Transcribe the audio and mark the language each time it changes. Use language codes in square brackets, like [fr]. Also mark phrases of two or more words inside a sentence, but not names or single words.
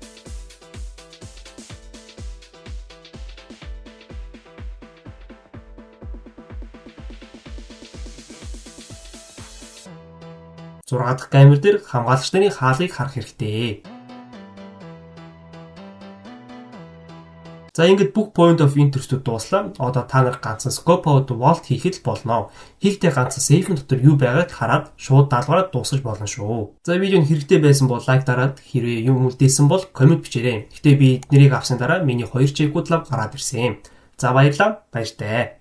[mn] Зургаан дахь камер дээр хамгаалагч нарын хаалгыг харах хэрэгтэй. За ингээд бүх [en] point of interest- [mn] үүд дууслаа. Одоо та нар ганцхан [en] scope out vault [mn] хийхэд болно. Хийхдээ ганцхан safe-ийн дотор юу байгааг хараад шууд даалгавраа дуусгаж болно шүү. За видео нь хэрэгтэй байсан бол лайк дараад хэрвээ юм үлдээсэн бол комент бичээрэй. Гэтэ би эднэрийг авсан дараа миний 2 чекүүд лав гараад ирсэн. За баярлалаа. Баяртай.